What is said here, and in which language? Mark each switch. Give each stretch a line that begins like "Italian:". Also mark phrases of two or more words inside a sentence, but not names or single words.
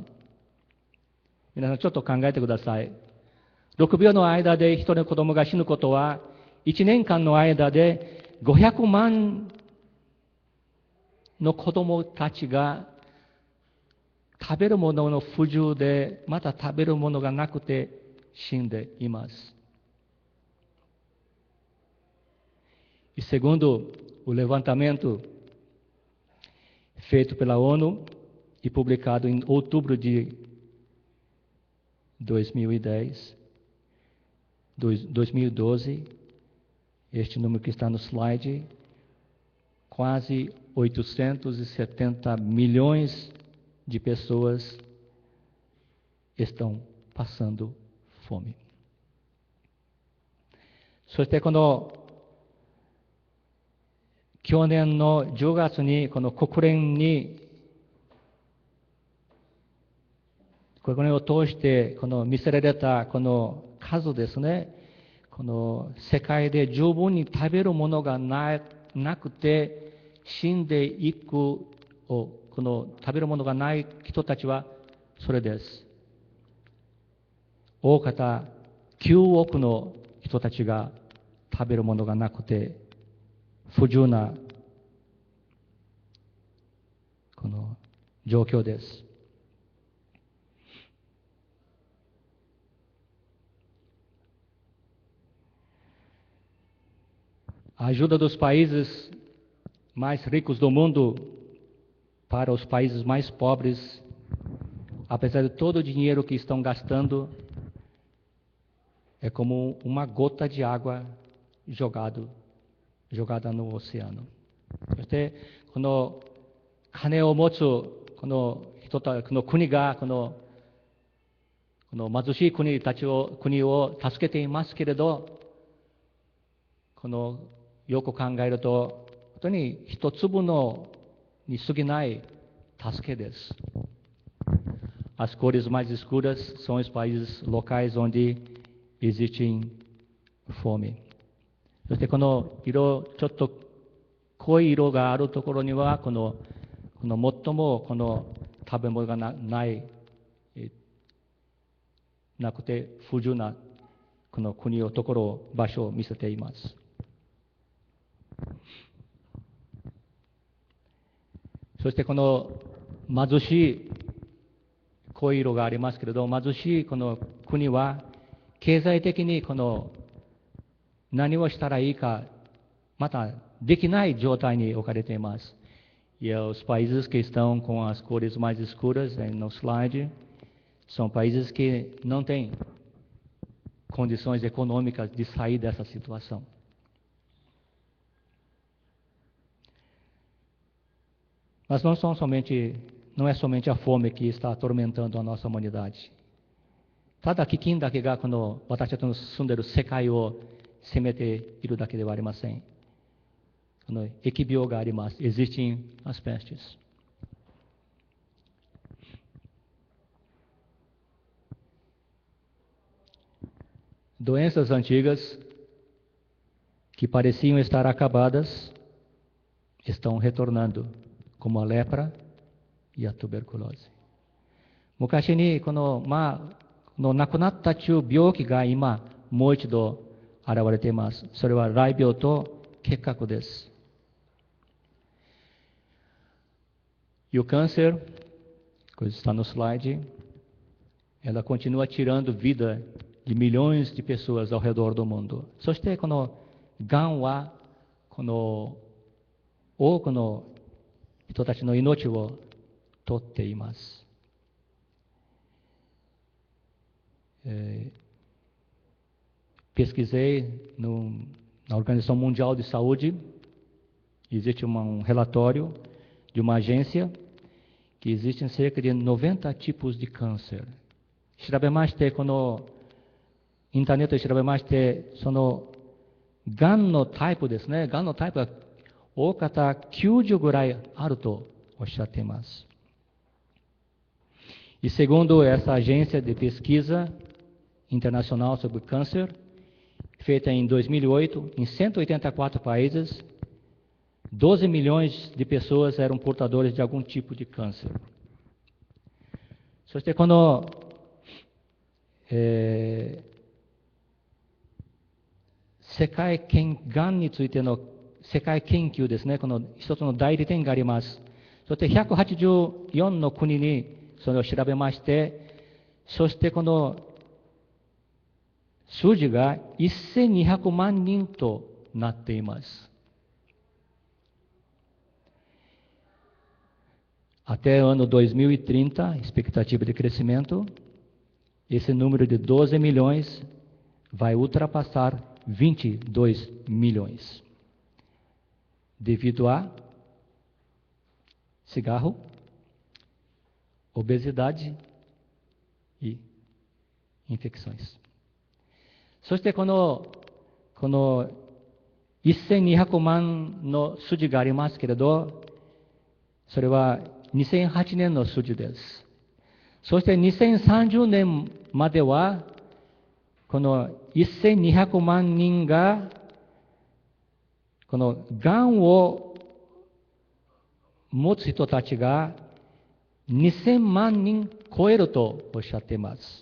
Japanese: 皆さんちょっと考えてください。6秒の間で一人の子供が死ぬことは、1年間の間で500万の子供たちが食べるものの不自由で、また食べるものがなくて死んでいます
Portuguese: 。E segundo o levantamento feito pela ONU e publicado em outubro de 2012, este número que está no slide, quase 870 milhões de pessoas estão passando fome.
Japanese: そしてこの去年の10月にこの国連を通してこの見せられたこの数ですね、この世界で十分に食べるものがなくて死んでいくこの食べるものがない人たちはそれです。大方9億の人たちが食べるものがなくて不自由なこの状況です。
Portuguese: A ajuda dos países mais ricos do mundo para os países mais pobres, apesar de todo o dinheiro que estão gastando, é como uma gota de água jogada no oceano.
Japanese: そしてこの金を持つこの国がこの貧しい国を助けていますけれど、よく考えると本当に一粒に過ぎない助けです。
Portuguese: As cores mais escuras são os países locais onde existe fome.
Japanese: そしてこのちょっと濃い色があるところには最も食べ物がなくて不自由なこの場所を見せています。そしてこの貧しい濃い色がありますけれど、貧しいこの国は経済的に何をしたらいいかまたできない状態に置かれています。
Portuguese: E os países que estão com as cores mais escuras no slide são países que não têm condições econômicas de sair dessa situação. Mas não é somente a fome que está atormentando a nossa humanidade.
Japanese: ただ飢饉だけが私たちの住んでいる世界を責めているだけではありません。疫病があります。
Portuguese: Existem as pestes. Doenças antigas que pareciam estar acabadas estão retornando, como a lepra e a tuberculose.
Japanese: 昔に亡くなった病気が今もう一度現れています。それは雷病と結核です。
Portuguese: E o câncer, coisa está no slide, ela continua tirando vida de milhões de pessoas ao redor do mundo.
Japanese: そしてこのがんは多くの人たちの命を取っています。
Portuguese: Pesquisei na Organização Mundial de Saúde, existe um relatório de uma agência que existem cerca de 90 tipos de câncer.
Japanese: 調べまして、インターネットで調べまして、がんのタイプですね、がんのタイプが大方90ぐらいあるとおっしゃっています。
Portuguese: E segundo essa agência de pesquisa internacional sobre câncer, feita em 2008, em 184 países, 12 milhões de pessoas eram portadores de algum tipo de câncer.
Japanese: そして世界がんについての世界研究ですね、一つの代理店があります。そして184の国にそれを調べまして、そして数字が1200万人となっています。
Portuguese: Até o ano 2030, expectativa de crescimento, esse número de 12 milhões vai ultrapassar 22 milhões. Devido a cigarro, obesidade e infecções.
Japanese: そしてこの 1200万の数字がありますけれど、それは2008年の数字です。そして2030年までは、この1200万人が、このがんを持つ人たちが2000万人超えるとおっしゃっています。